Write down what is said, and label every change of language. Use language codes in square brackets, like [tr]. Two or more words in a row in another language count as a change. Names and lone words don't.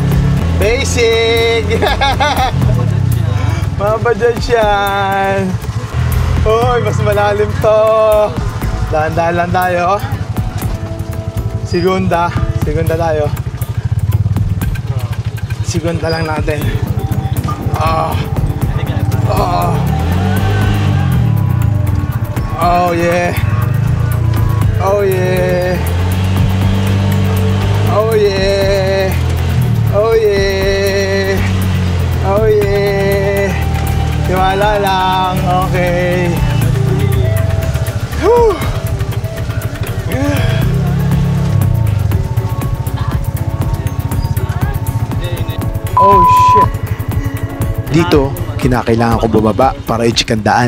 [tl] Basic. Mabadyan siyan. Uy, mas malalim to. Dahan-dahan lang tayo. Segunda tayo. Segunda lang natin. [en] Oh yeah. Oh yeah. Oh yeah. Oh yeah. Oh yeah. [tl] Tiwala lang. Okay. Whew. [en] Oh shit. [tl] Dito, kinakailangan ko bumaba para i-check ang daan.